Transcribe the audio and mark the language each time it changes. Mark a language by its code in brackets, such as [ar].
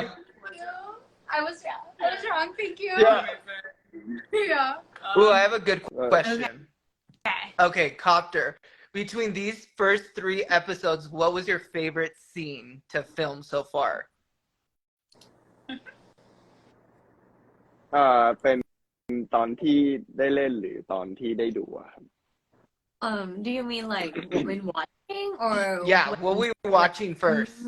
[en] Thank you. I was wrong. Thank you. Yeah. Yeah. Ooh, I have a good question. Okay. Okay, Copter. Between these first 3 episodes, what was your favorite scene to film so far? [th] เป็นตอนที่ได้เล่นหรือตอนที่ได้ดูอะครับ [en] Do you mean like when watching or Yeah, what were you watching first?